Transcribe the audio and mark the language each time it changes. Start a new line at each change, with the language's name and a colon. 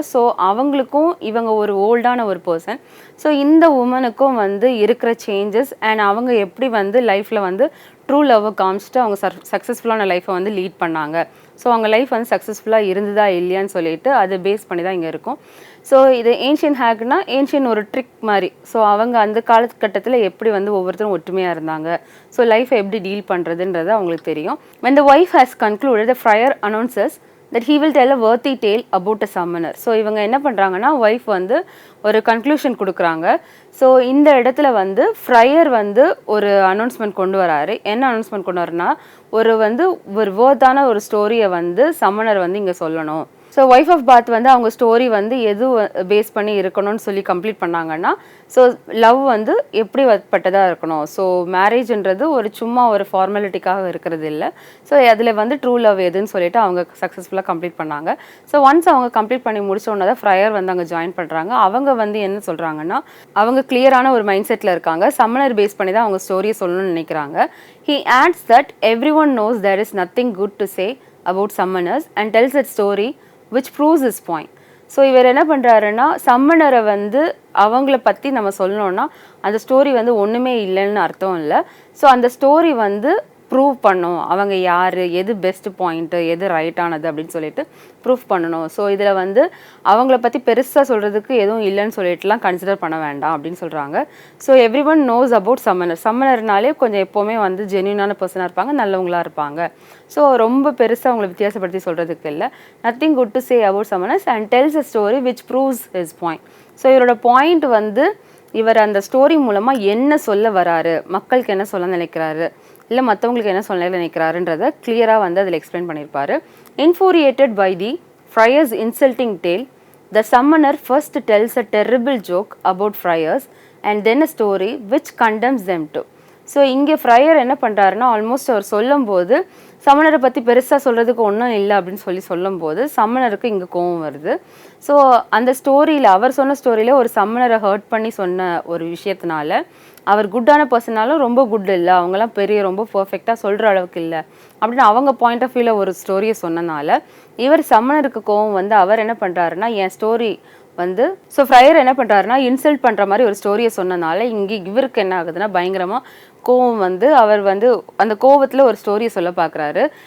Tamil: So அவங்களுக்கும் இவங்க ஒரு ஓல்டான ஒரு பர்சன். ஸோ இந்த உமனுக்கும் வந்து இருக்கிற சேஞ்சஸ் அண்ட் அவங்க எப்படி வந்து லைஃப்பில் வந்து ட்ரூ லவ்வை காமிச்சிட்டு அவங்க சக்ஸஸ்ஃபுல்லான லைஃப்பை வந்து லீட் பண்ணாங்க. ஸோ அவங்க லைஃப் வந்து சக்ஸஸ்ஃபுல்லாக இருந்ததா இல்லையான்னு சொல்லிட்டு அதை பேஸ் பண்ணி தான் இங்கே இருக்கும். ஸோ இது ஏன்ஷியன் ஹேக்னா ஏன்ஷியன் ஒரு ட்ரிக் மாதிரி. ஸோ அவங்க அந்த காலகட்டத்தில் எப்படி வந்து ஒவ்வொருத்தரும் ஒற்றுமையாக இருந்தாங்க, ஸோ லைஃப்பை எப்படி டீல் பண்ணுறதுன்றது அவங்களுக்கு தெரியும்.
English: when the wife has concluded, the friar announces that he will tell a worthy tale about a summoner.
Tamil: So இவங்க என்ன பண்ணுறாங்கன்னா ஒய்ஃப் வந்து ஒரு கன்க்ளூஷன் கொடுக்குறாங்க. ஸோ இந்த இடத்துல வந்து ஃப்ரையர் வந்து ஒரு அனௌன்ஸ்மெண்ட் கொண்டு வராரு. என்ன அனௌன்ஸ்மெண்ட் கொண்டு வரனா ஒரு வந்து ஒரு வேர்த்தான ஒரு ஸ்டோரியை வந்து சம்மனர் வந்து இங்கே சொல்லணும். ஸோ ஒய்ஃப் ஆஃப் பாத் வந்து அவங்க ஸ்டோரி வந்து எது பேஸ் பண்ணி இருக்கணும்னு சொல்லி கம்ப்ளீட் பண்ணாங்கன்னா ஸோ லவ் வந்து எப்படி பட்டதாக இருக்கணும். ஸோ மேரேஜ்ன்றது ஒரு சும்மா ஒரு ஃபார்மாலிட்டிக்காக இருக்கிறது இல்லை. ஸோ அதில் வந்து ட்ரூ லவ் எதுன்னு சொல்லிட்டு அவங்க சக்ஸஸ்ஃபுல்லாக கம்ப்ளீட் பண்ணாங்க. ஸோ ஒன்ஸ் அவங்க கம்ப்ளீட் பண்ணி முடிச்சோன்னே தான் ஃப்ரையர் வந்து அங்கே ஜாயின் பண்ணுறாங்க. அவங்க வந்து என்ன சொல்கிறாங்கன்னா அவங்க கிளியரான ஒரு மைண்ட் செட்டில் இருக்காங்க. சம்மனர் பேஸ் பண்ணி தான் அவங்க ஸ்டோரியை சொல்லணும்னு நினைக்கிறாங்க.
English: He adds that everyone knows there is nothing good to say about summoners and tells that story which proves his point.
Tamil: So இவர் என்ன பண்ணுறாருன்னா சம்மனரை வந்து அவங்கள பற்றி நம்ம சொல்லணும்னா அந்த ஸ்டோரி வந்து ஒன்றுமே இல்லைன்னு அர்த்தம் இல்லை. ஸோ அந்த ஸ்டோரி வந்து ப்ரூவ் பண்ணும் அவங்க யார், எது பெஸ்ட் பாயிண்ட்டு, எது ரைட்டானது அப்படின்னு சொல்லிட்டு ப்ரூஃப் பண்ணணும். ஸோ இதில் வந்து அவங்கள பற்றி பெருசாக சொல்கிறதுக்கு எதுவும் இல்லைன்னு சொல்லிட்டுலாம் கன்சிடர் பண்ண வேண்டாம் அப்படின்னு சொல்கிறாங்க. So
English: Everyone knows about summoner.
Tamil: சம்மனர்னாலே கொஞ்சம் எப்போவுமே வந்து ஜென்யூனான பர்சனாக இருப்பாங்க, நல்லவங்களாக இருப்பாங்க. ஸோ ரொம்ப பெருசாக அவங்களை வித்தியாசப்படுத்தி சொல்கிறதுக்கு இல்லை.
English: Nothing good to say about summoners and tells a story which proves his point.
Tamil: So இவரோட பாயிண்ட் வந்து இவர் அந்த ஸ்டோரி மூலமாக என்ன சொல்ல வராரு, மக்களுக்கு என்ன சொல்ல நினைக்கிறாரு, இல்லை மற்றவங்களுக்கு என்ன சொல்ல நினைக்கிறாருன்றதை கிளியராக வந்து அதில் எக்ஸ்பிளைன் பண்ணியிருப்பாரு.
English: Infuriated by the friar's insulting tale, the summoner first tells a terrible joke about friars and then a story which condemns them too.
Tamil: So இங்கே ஃப்ரையர் என்ன பண்ணுறாருன்னா ஆல்மோஸ்ட் அவர் சொல்லும்போது சம்மனரை பற்றி பெருசாக சொல்கிறதுக்கு ஒன்றும் இல்லை அப்படின்னு சொல்லும்போது சம்மனருக்கு இங்கே கோவம் வருது. ஸோ அந்த ஸ்டோரியில் அவர் சொன்ன ஸ்டோரியில் ஒரு சம்மனரை ஹர்ட் பண்ணி சொன்ன ஒரு விஷயத்தினால அவர் குட்டான பர்சனாலும் ரொம்ப குட் இல்லை, அவங்களாம் பெரிய ரொம்ப பர்ஃபெக்டாக சொல்கிற அளவுக்கு இல்லை அப்படின்னு அவங்க பாயிண்ட் ஆஃப் வியூவில் ஒரு ஸ்டோரியை சொன்னனால இவர் சம்மனருக்கு கோவம் வந்து அவர் என்ன பண்ணுறாருன்னா என் ஸ்டோரி வந்து ஸோ ஃப்ரையர் என்ன பண்ணுறாருன்னா இன்சல்ட் பண்ணுற மாதிரி ஒரு ஸ்டோரியை சொன்னனால இங்கே இவருக்கு என்ன ஆகுதுன்னா பயங்கரமாக கோவம் வந்து அவர் வந்து அந்த கோவத்தில் ஒரு ஸ்டோரியை சொல்ல பார்க்குறாரு.